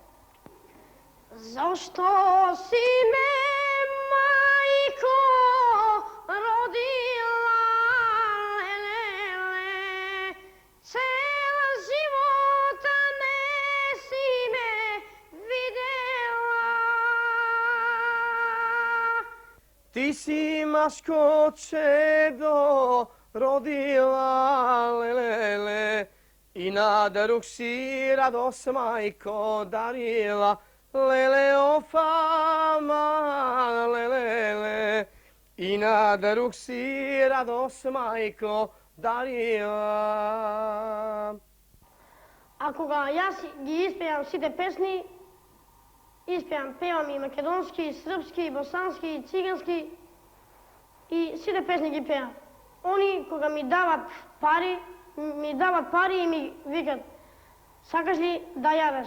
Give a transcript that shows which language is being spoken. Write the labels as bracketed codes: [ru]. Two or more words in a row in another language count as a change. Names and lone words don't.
[mk] Зашто си ме, мајко, родила, леле, цел живота не си ме видела. [sr] Ti si maško čedo rodila, lelele, i na drug si radost majko darila, lele o fama, lelele, i na drug si radost majko darila. [mk] А кога јас ги испеам сите песни, певам и македонски, и српски, и босански, и цигански, и сите песни ги пеам. Они кога ми дават пари и ми викат: сакаш ли да јадеш?